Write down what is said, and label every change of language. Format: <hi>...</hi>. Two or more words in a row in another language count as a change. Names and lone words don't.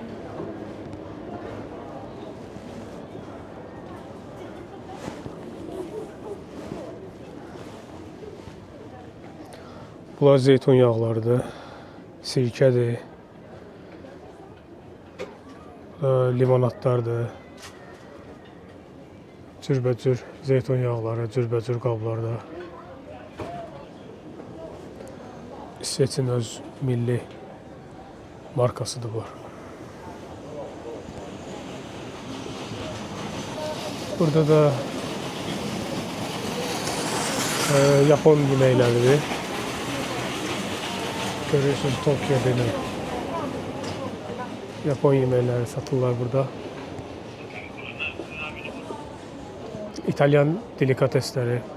<az>Bunlar zeytun yağlarıdır, sirkədir, limonadlardır, cürbəcür zeytun yağları, cürbəcür qablarda. İsveçin öz milli markasıdır bu. Burada da Japon yeməkləridir.</az> <tr>Görüyorsunuz Tokyo benim.</tr> <az>Japon yeməkləri satırlar burada.</az> <tr>İtalyan delikatesleri.</tr>